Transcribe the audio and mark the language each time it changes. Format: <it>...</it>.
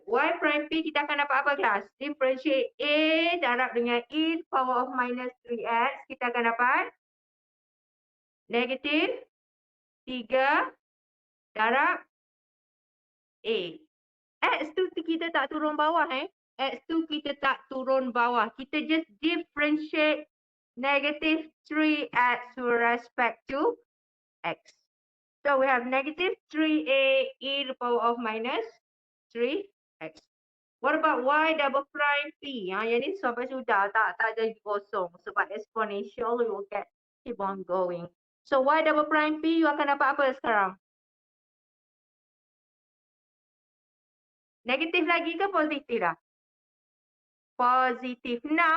<ms>Y prime P kita akan dapat apa kelas? Differentiate A darab dengan E</ms> <en>to the power of minus 3X.</en> <ms>Kita akan dapat negatif 3 darab A. X tu kita tak turun bawah X tu kita tak turun bawah.</ms> <en>Kita just differentiate negative 3X with respect to X. So we have negative 3A e to the power of minus 3X. What about Y double prime P?</en> <ms>Yang ni sampai sudah tak jadi kosong. Sebab</ms> <en>exponential we will keep on going.</en> <ms>So Y double prime P you akan dapat apa sekarang? Negatif lagi ke positif dah? Positif 6.</ms>